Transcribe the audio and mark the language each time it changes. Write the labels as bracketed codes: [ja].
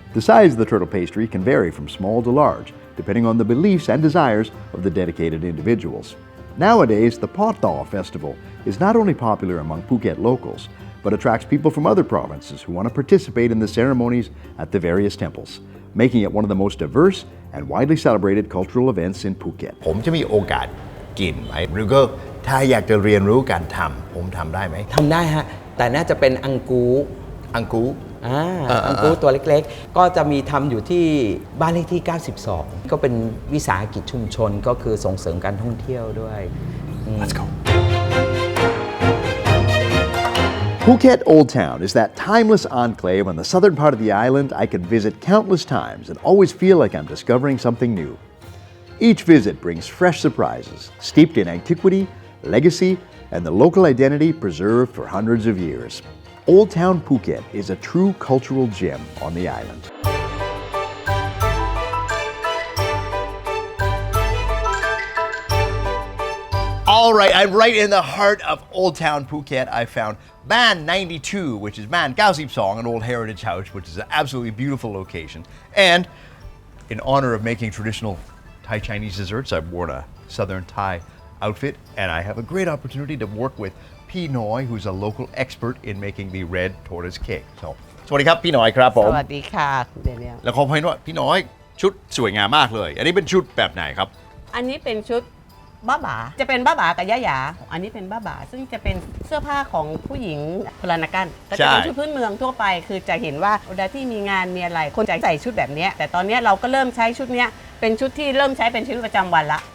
[en] The size of the turtle pastry can vary from small to large, depending on the beliefs and desires of the dedicated individuals. Nowadays, the Paw Festival is not only popular among Phuket locals, but attracts people from other provinces who want to participate in the ceremonies at the various temples, making it one of the most diverse and widely celebrated cultural events in Phuket. [th] ผมจะมีโอกาสกินไหมหรือก็ถ้าอยากจะเรียนรู้การทำผมทำได้ไหม ทำได้ฮะแต่น่าจะเป็นอังกู อังกู อังกูตัวเล็กๆก็จะมีทำอยู่ที่บ้านเลขที่ 92 ก็เป็นวิสาหกิจชุมชนก็คือส่งเสริมการท่องเที่ยวด้วย [en] Let's go Phuket Old Town is that timeless enclave on the southern part of the island I can visit countless times and always feel like I'm discovering something new. Each visit brings fresh surprises, steeped in antiquity, legacy, and the local identity preserved for hundreds of years. Old Town Phuket is a true cultural gem on the island. All right, I'm right in the heart of Old Town Phuket. I found Man 92, which is Man 92, an old heritage house, which is an absolutely beautiful location. And in honor of making traditional Thai Chinese desserts, I've worn a Southern Thai outfit, and I have a great opportunity to work with P. Noi, who's a local expert in making the red tortoise cake. [th] So, สวัสดีครับพี่น้อยครับผม สวัสดีค่ะเดเนียล แล้วขอพายว่าพี่น้อยชุดสวยงามมากเลย อันนี้เป็นชุดแบบไหนครับ อันนี้เป็นชุดบ้าบ่าจะเป็นบ้าบ่ากับย่าหยาอันนี้เป็นบ้าบ่าซึ่งจะเป็นเสื้อผ้าของผู้หญิงพลานากันก็จะเป็นชุดพื้นเมืองทั่วไปคือจะเห็นว่าเวลาที่มีงานมีอะไรคนจะใส่ชุดแบบนี้แต่ตอนนี้เราก็เริ่มใช้ชุดนี้เป็นชุดที่เริ่มใช้เป็นชีวิตประจำวันละ